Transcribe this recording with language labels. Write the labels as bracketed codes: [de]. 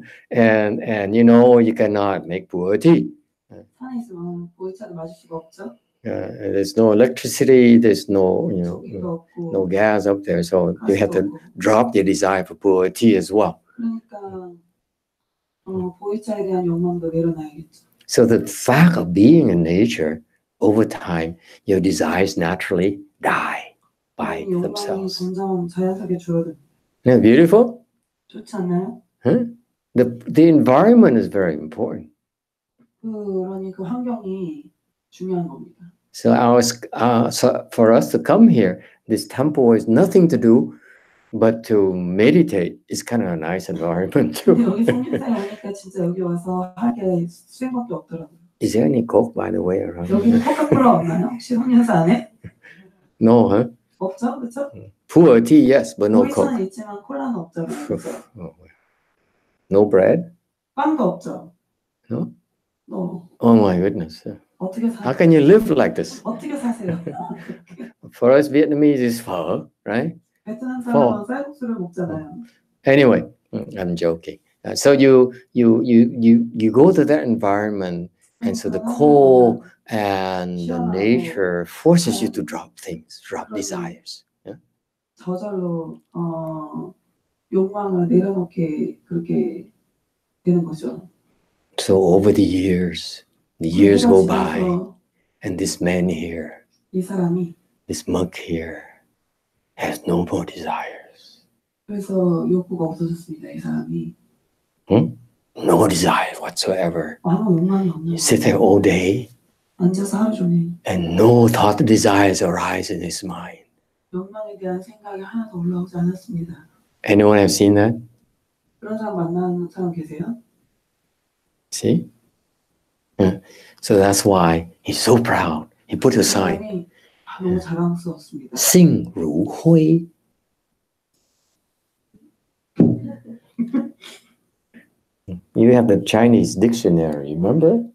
[en] And you cannot make Buddha tea. [ko] 산에 있으면 보이차를 마실 수가 없죠. [en] There's no electricity, there's no no gas up there, so you have to drop the desire for Buddha tea as well. [ko] 그러니까 보이차에 대한 욕망도 내려놔야겠죠. [en] So the fact of being in nature, over time, your desires naturally die by themselves. [ko] 점점 자연스럽게 줄어듭니다. [en] Isn't that beautiful? [ko] 좋지 않나요? Huh? [en] The environment is very important. [ko] 그러니 그 환경이 중요한 겁니다. [en] So so for us to come here, this temple is nothing to do but to meditate. It's kind of a nice environment too. [ko] 여기 성인사에 오니까 진짜 여기 와서 하게 수행밖에 없더라고요. [en] Is there any Coke, by the way, around? [ko] 여기는 코카콜라 없나요? 혹시 성인사 안에? [en] No, huh? [ko] 없죠, 그렇죠? [en] Buddha tea, yes, but no Coke. [ko] 보이차는 있지만 콜라는 없잖아요. [en] No bread? [ko] 빵도 없죠. [en] No? No. Oh my goodness. [ko] 어떻게 사세요? [en] How can you live like this? [ko] 어떻게 사세요? [en] For us Vietnamese, it's pho, right? [ko] 베트남 사람은 쌀국수를 먹잖아요. [en] Anyway, I'm joking. So you go to that environment, and so the cold and the nature forces you to drop things, drop desires. Yeah? [ko] 저절로 욕망을 내려놓게 그렇게 되는 거죠. [en] So over the years go by, and this man here, [ko] 이 사람이 [en] this monk here, has no more desires. [ko] 그래서 욕구가 없어졌습니다. 이 사람이. [en] No desire whatsoever. [ko] 아무 욕망이 없는. [en] You sit there all day, [ko] 앉아서 하루 종일. [en] and no thought desires arise in his mind. [ko] 욕망에 대한 생각이 하나도 올라오지 않았습니다. [en] Anyone have seen that? [ko] 그런 사람 만나는 사람 계세요? [en] See? So that's why he's so proud. He put a sign. [ko] 너무 자랑스럽습니다. [en] SungRyunSah. You have the Chinese dictionary, remember?